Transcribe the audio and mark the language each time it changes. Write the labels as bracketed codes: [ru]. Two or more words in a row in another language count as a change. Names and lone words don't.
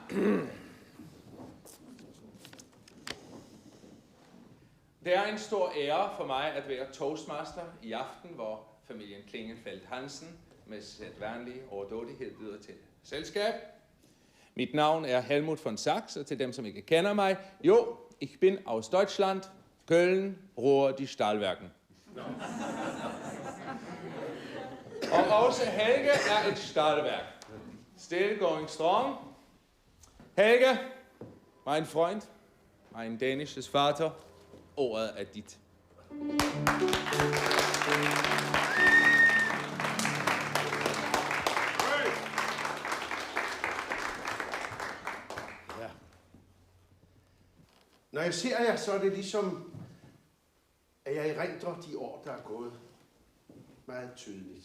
[da] Det er en stor ære for mig at være toastmaster i aften, hvor familien Klingenfeldt Hansen med sædvanlig overdådighed byder til selskab. Mit navn er Helmut von Sachs, og til dem, som ikke kender mig, jo, [de] ich bin aus Deutschland, Köln, Ruhr, die Stahlwerken. [da] Og også Helge er et stahlværk. [en] Still going strong. [de] Helge, mein Freund, mein dänisches Vater, [da] ordet er dit. Ja. Når jeg ser jer, så er det ligesom, at jeg erindrer de år, der er gået meget tydeligt.